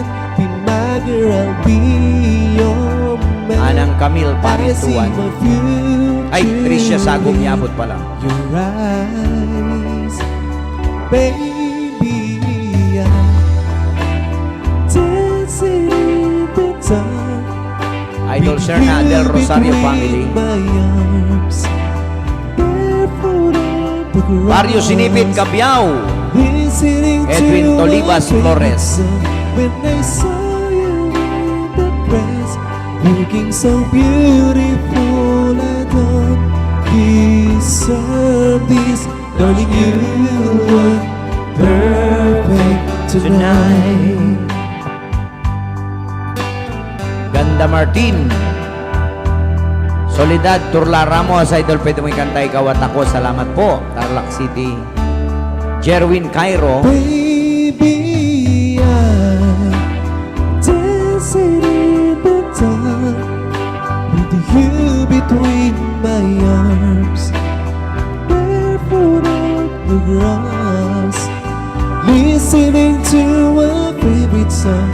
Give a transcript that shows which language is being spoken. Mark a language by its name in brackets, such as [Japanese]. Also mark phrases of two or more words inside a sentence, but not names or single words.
[English] Be my girl, I'll be your man. [Filipino] Anang Camille [English] I see Parintuan. my future [Filipino] Ay, Tricia Sagom Yabot pala. [English] your eyes, baby. I'm dancing in the dark. [Filipino] Idol Serna Del Rosario family. Barrio Sinipit, Cabiao. Edwin Tolibas Flores. [English] When I saw you in the dress, looking so beautiful, I don't deserve this. Darling, you look perfect tonight. [Filipino] Ganda Martin. Soledad Turla Ramos, Idol, pwede mo ikanta Ikaw at Ako. Salamat po. Tarlac City. Jerwin Cairo. [English] Baby, I'm dancing in the dark with you between my arms, barefoot on the grass, listening to a favorite song.